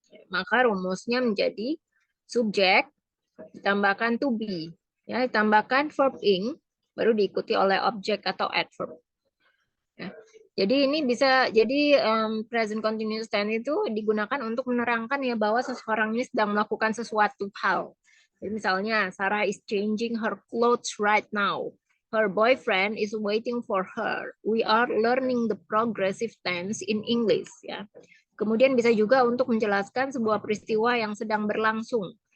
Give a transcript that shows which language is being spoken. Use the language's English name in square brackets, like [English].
[Indonesian] Maka rumusnya menjadi subjek ditambahkan to be ya ditambahkan verb ing baru diikuti oleh objek atau adverb. Ya. Jadi ini bisa jadi present continuous tense itu digunakan untuk menerangkan ya bahwa seseorang ini sedang melakukan sesuatu hal. Jadi misalnya [English] Sarah is changing her clothes right now. Her boyfriend is waiting for her. We are learning the progressive tense in English ya. [Indonesian] Kemudian bisa juga untuk menjelaskan sebuah peristiwa yang sedang berlangsung.